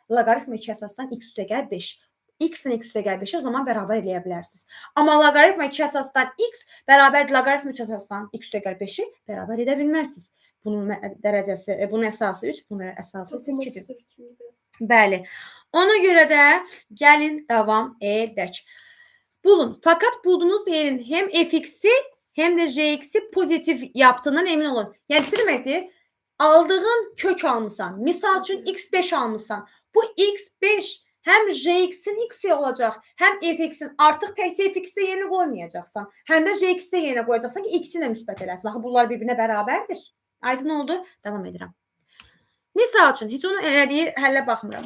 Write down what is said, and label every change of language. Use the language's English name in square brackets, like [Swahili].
[Azerbaijani] Loqaritma 2 əsasdan x üstə gəl 5. X-in x üstə gəl 5-i o zaman bərabər eləyə bilərsiniz. Amma loqaritma 2 əsasdan x bərabərdir loqaritma 3 əsasdan x üstə gəl 5-i bərabər edə bilmərsiniz. Bunun dərəcəsi, bunun əsası 3, bunun əsası 2-dir. Bəli. Ona görə də gəlin davam edək. [Turkish] Bulun. Fakat bulduğunuz değerin hem fx'i hem de jx'i pozitif yaptığından emin olun. [Azerbaijani] Yəni nə deməkdir? Aldığın kök almısan. Misal üçün x5 almısan. Bu x5 həm jx'in x'i olacaq, həm fx'in. Artıq təkcə fx'i yerinə qoymayacaqsan. Həm də jx'i yerinə qoyacaqsan ki, x'i ilə müsbət eləsin. Axı bunlar bir-birinə bərabərdir. Aydın oldu? Davam edirəm. Misal üçün, heç onun elədiyi həllə baxmıram.